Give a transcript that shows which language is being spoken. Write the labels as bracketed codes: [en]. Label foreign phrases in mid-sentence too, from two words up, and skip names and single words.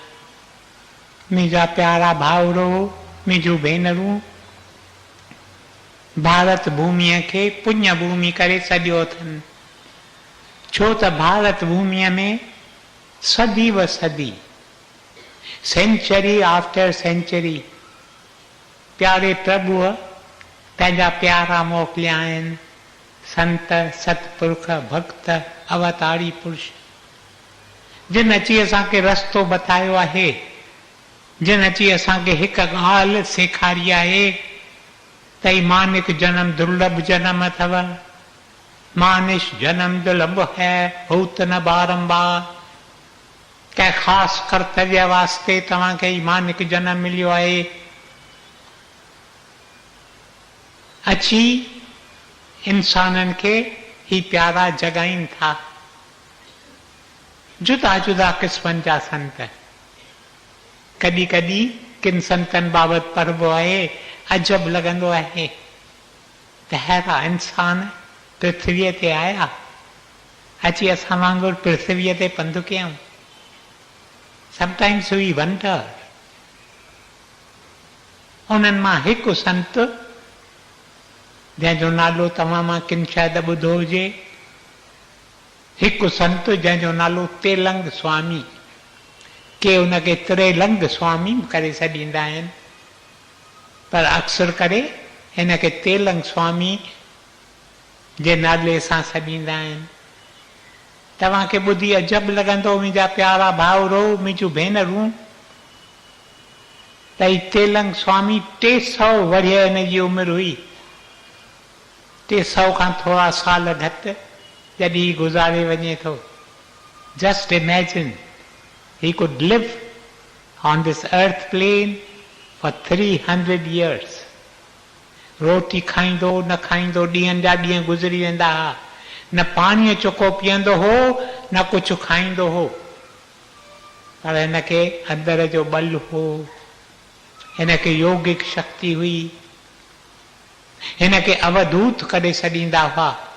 [sd] मुंहिंजा प्यारा भाउरो, मुंहिंजूं भेनरूं, भारत भूमिअ खे पुण्य भूमि करे सॼियो अथनि। छो त भारत भूमिअ में सदी व सदी, [en] century after century, [sd] प्यारे प्रभुअ पंहिंजा प्यारा मोकिलिया आहिनि। संत, सतपुरुष, भक्त, अवतारी पुरुष, जिन अची असांखे रस्तो बतायो आहे, जिन अची असांखे हिकु ॻाल्हि सेखारी आहे त ही मानिक जन्म दुर्लभ जन्म अथव। [hi] मानिश जन्म दुर्लभ है, होत न बारंबार। [sd] कंहिं ख़ासि कर्तव्य वास्ते तव्हांखे ही मानिक जन्म मिलियो आहे। अची इंसाननि खे ही प्यारा जगाइनि था। जुदा जुदा क़िस्मनि जा संत। कॾहिं कॾहिं किन संतनि बाबति पढ़बो आहे, अजब लॻंदो आहे त अहिड़ा इंसान पृथ्वीअ ते आया, अची असां वांगुरु पृथ्वीअ ते पंधु कयूं। [en] sometimes we wonder. [sd] उन्हनि मां हिकु संत जंहिंजो नालो तव्हां मां किन शायदि ॿुधो हुजे, हिकु संत जंहिंजो नालो तेलंग स्वामी, के उनखे त्रेलंग स्वामी करे छॾींदा आहिनि, पर अक्सर करे हिनखे तेलंग स्वामी जे नाले सां सॾींदा आहिनि। तव्हांखे ॿुधी अजब लॻंदो मुंहिंजा प्यारा भाउरो, मुंहिंजूं भेनरूं, त ही तेलंग स्वामी 300 वर्ष हिन जी उमिरि हुई। 300 खां थोरा साल घटि जॾहिं गुज़ारे वञे थो। [en] just imagine, he could live on this earth plane for 300 years. [sd] रोटी खाईंदो न खाईंदो, ॾींहंनि जा ॾींहं गुज़री वेंदा हुआ। न पाणीअ चुको पीअंदो हो, न कुझु खाईंदो हो, पर हिनखे अंदर जो बल हो, हिनखे योगिक शक्ति हुई, हिनखे अवधूत करे छॾींदा हुआ।